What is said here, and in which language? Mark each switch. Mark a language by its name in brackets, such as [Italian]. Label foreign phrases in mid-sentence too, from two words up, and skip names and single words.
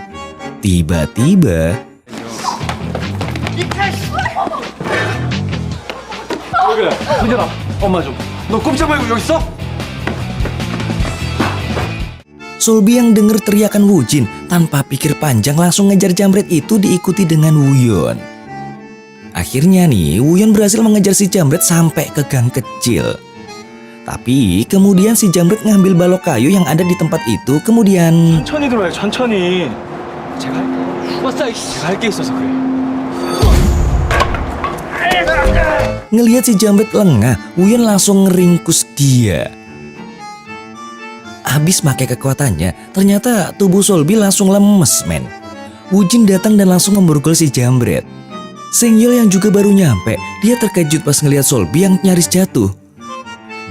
[Indonesian] Tiba-tiba Sulbi yang denger teriakan Wujin tanpa pikir panjang langsung ngejar Jamret itu diikuti dengan Wuyun. Akhirnya nih Wuyun berhasil mengejar si Jamret sampai ke gang kecil. Tapi kemudian si Jamret ngambil balok kayu yang ada di tempat itu kemudian [Korean] 천천히 들어와요 천천히 제가 할 게 있어서 그래 [Indonesian] ngelihat si Jamret lengah, Wuyun langsung ngeringkus dia. Habis pakai kekuatannya, ternyata tubuh Sulbi langsung lemes, men. Wujin datang dan langsung memborgol si Jamret. Sengyol yang juga baru nyampe, dia terkejut pas ngelihat Sulbi yang nyaris jatuh.